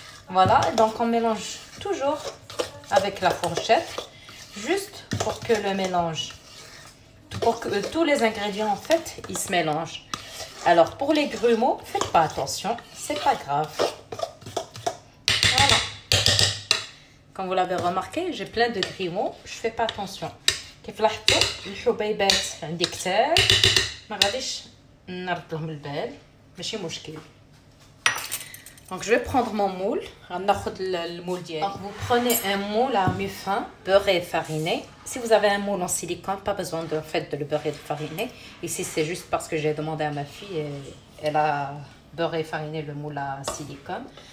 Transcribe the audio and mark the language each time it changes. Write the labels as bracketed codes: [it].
[fr] Voilà, donc on mélange toujours avec la fourchette, juste pour que le mélange, pour que tous les ingrédients en fait ils se mélangent. Alors pour les grumeaux, faites pas attention, c'est pas grave. Voilà. Comme vous l'avez remarqué, j'ai plein de grumeaux, je fais pas attention. [ar] كيف لاحظتوا الحبيبات عندي كتار، ما غاديش نرد لهم البال، ماشي مشكل. [fr] Donc je vais prendre mon moule. Donc vous prenez un moule à mi-fin, beurré et fariné. Si vous avez un moule en silicone, pas besoin de le beurrer et de fariner. Ici c'est juste parce que j'ai demandé à ma fille et elle a beurré et fariné le moule à silicone.